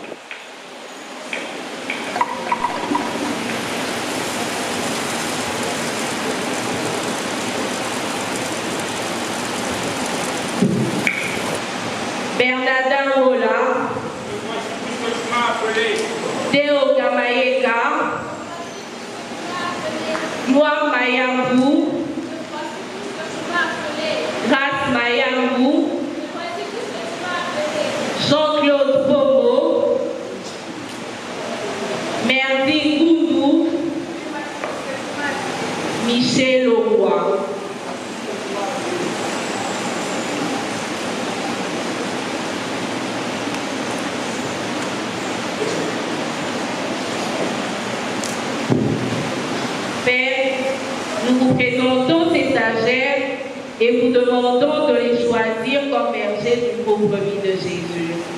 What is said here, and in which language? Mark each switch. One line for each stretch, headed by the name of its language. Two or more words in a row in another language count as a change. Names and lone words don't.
French: Bernardin Mola, Théo Gamayeka, Noir Mayambou, Ras Mayambou, Jean-Claude Bobo, Merdi Goudou, Michel Auroy. Père, nous vous présentons ces stagiaires et vous demandons de les choisir comme bergers du groupe brebis de Jésus.